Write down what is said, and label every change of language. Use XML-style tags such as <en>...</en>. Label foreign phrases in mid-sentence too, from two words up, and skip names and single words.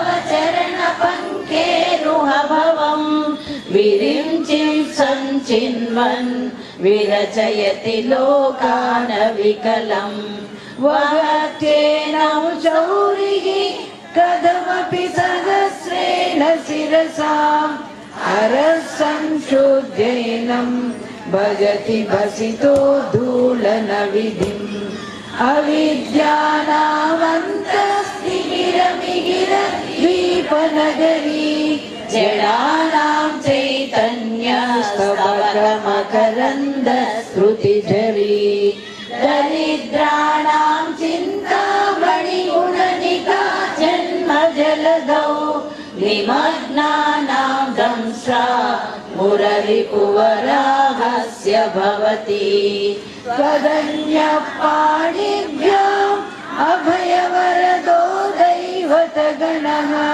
<sa>చరణ పంకేరుహభవం విరించిం సంచిన్వన్ విరచయతి లోకాన వికలం వహత్యేనం చౌరిః కథమపి సహస్రేణ శిరసాం హరసంశోధ్యైనం భజతి భసితో ధూళన విధిం అవిద్యానామంతస్తిమిరమిహిర ద్వీపనగరీ జడానాం చైతన్య स्तबकमकरन्द श्रुतिझरी दरिद्राणां चिन्तामणिगुणनिका जन्मजलधौ निमग्नानां दंष्ट्रा मुररिपुवराहस्य भवति त्वदन्यपाणिभ्याम् अभयवरदो दैवतगणः</sa>